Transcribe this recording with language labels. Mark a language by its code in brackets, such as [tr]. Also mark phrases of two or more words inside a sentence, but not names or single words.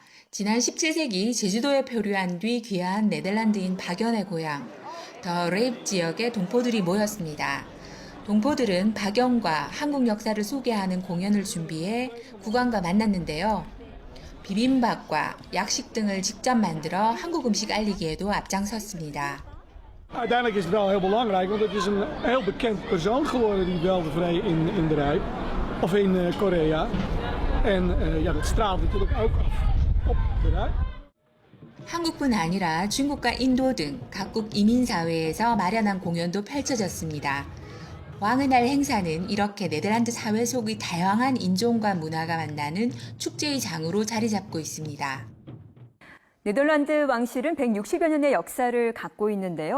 [ko] 지난 17세기 제주도에 표류한 뒤 귀화한 네덜란드인 박연의 고향, 더 레입 지역의 동포들이 모였습니다. 동포들은 박연과 한국 역사를 소개하는 공연을 준비해 국왕과 만났는데요. 비빔밥과 약식 등을 직접 만들어 한국 음식 알리기에도 앞장섰습니다. [nl] Uiteindelijk is het wel heel belangrijk, want het is een heel bekend persoon geworden, die weltevreden in de Rijp, of in Korea. En ja, dat straalt natuurlijk ook af op de Rijp. [ko] 한국뿐 아니라 중국과 인도 등 각국 이민사회에서 마련한 공연도 펼쳐졌습니다. 왕의 날 행사는 이렇게 네덜란드 사회 속의 다양한 인종과 문화가 만나는 축제의 장으로 자리 잡고 있습니다. 네덜란드 왕실은 160여 년의 역사를 갖고 있는데요.